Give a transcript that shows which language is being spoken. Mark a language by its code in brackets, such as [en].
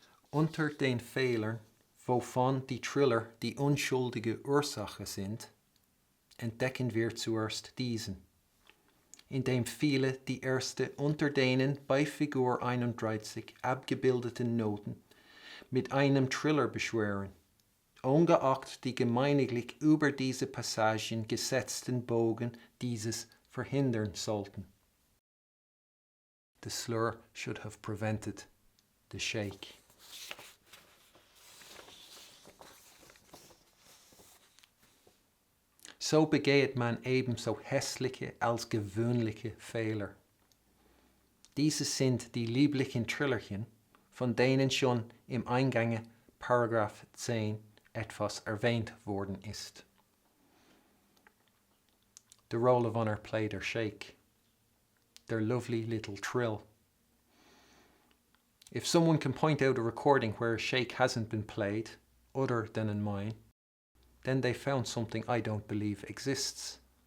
[de] Unter den Fehlern, wovon die Triller die unschuldige Ursache sind, entdecken wir zuerst diesen, indem viele die erste unter denen bei Figur 31 abgebildeten Noten mit einem Triller beschwören, ungeachtet die gemeiniglich über diese Passagen gesetzten Bogen dieses verhindern sollten. [en] The slur should have prevented the shake. [de] So begeht man ebenso hässliche als gewöhnliche Fehler. Diese sind die lieblichen Trillerchen, von denen schon im Eingange Paragraph 10 etwas erwähnt worden ist. [en] The Roll of Honour play their shake, their lovely little trill. If someone can point out a recording where a shake hasn't been played, other than in mine, then they found something I don't believe exists.